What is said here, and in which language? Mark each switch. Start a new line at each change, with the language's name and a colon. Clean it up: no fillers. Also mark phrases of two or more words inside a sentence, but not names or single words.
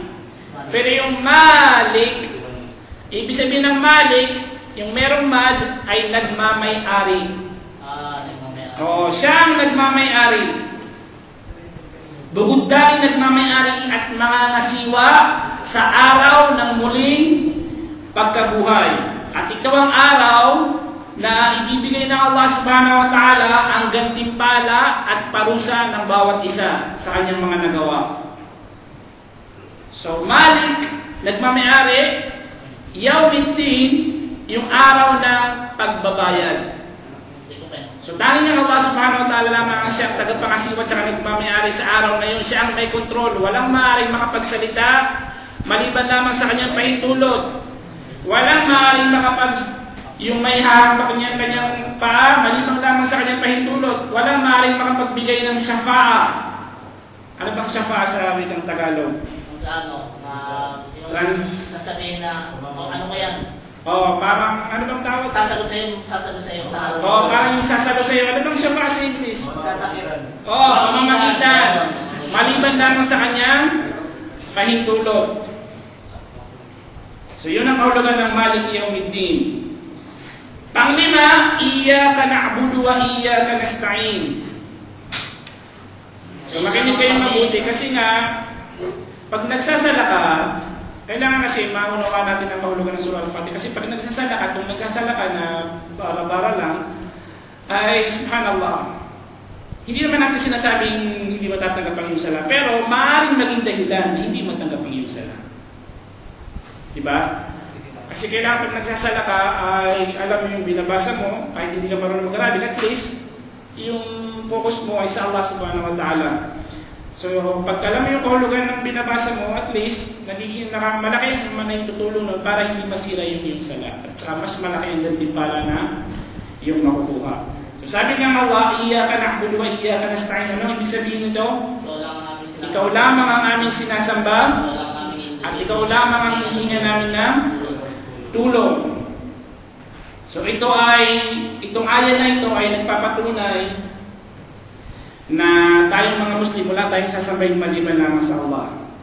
Filipino: Pero yung Malik, ibig sabihin ng Malik, yung merong mad ay nagmamay-ari. Nagmamay-ari. Oo, siya ang nagmamay-ari. Bugod dahil nagmamay-ari at mga nasiwa sa araw ng muling pagkabuhay. At ito ang araw na ibibigay ng Allah
Arabic: سبحانه وتعالى
Filipino: ang gantimpala at parusa ng bawat isa sa kanyang mga nagawa. So, Malik, nagmamay-ari, Yawmiddin, yung araw ng pagbabayad. So, dahil nga Allah
Arabic: سبحانه وتعالى
Filipino: lamang ang siyang tagapangasiwa at saka nagmamayari sa araw na yun, siya ang may kontrol. Walang maaaring makapagsalita maliban lamang sa kanyang pahintulot. Walang maaaring yung may hahapak niya kanyang paa maliban lamang sa kanyang pahintulot. Walang maaaring makapagbigay ng syafa'a. Ano bang syafa'a sa wikang Tagalog? Sasabihin na, ano ba yan? Parang, ano bang tawag? Sasagot sa iyo sa araw. Parang yung sasagot sa iyo. Ano bang siya sa English? Tatakiran. Pamamagitan. Maliban lamang sa kanyang pahintulot. So, yun ang kahulugan ng
Arabic: مالك يوم الدين. Panglima, إياك نعبد وإياك نستعين.
Filipino: So, makinig kayong mabuti kasi nga, pag nagsasala ka, kailangan kasi maunawa natin ang kahulugan ng Surah Al-Fatiha. Kasi pag nagsasala ka, kung nagsasala ka na bara-bara lang, ay subhanallah. Hindi naman natin sinasabing hindi matatanggap ang iyong sala. Pero maaaring maging dahilan na hindi matanggap ang iyong sala. Diba? Kasi kailangan pag nagsasala ka, ay alam mo yung binabasa mo, kahit hindi ka marunong mag-aralin,
English: at least,
Filipino: yung focus mo ay sa Allah
Arabic: سبحانه وتعالى.
Filipino: So, pag alam mo yung kahulugan ng binabasa mo,
English: at least,
Filipino: nagiging malaki naman na yung tutulong nun para hindi masira yung iyong sala. At saka mas malaki ang gantimpala na yung makukuha. So, sabi nga Allah,
Arabic: إياك نعبد وإياك نستعين.
Filipino: Ano ibig sabihin nito? Ikaw lamang ang aming sinasamba at ikaw lamang ang hihinga namin ng tulong. So, itong aya na ito ay nagpapatunay na tayong mga Muslim, wala tayong sasambahin maliban lamang sa Allah.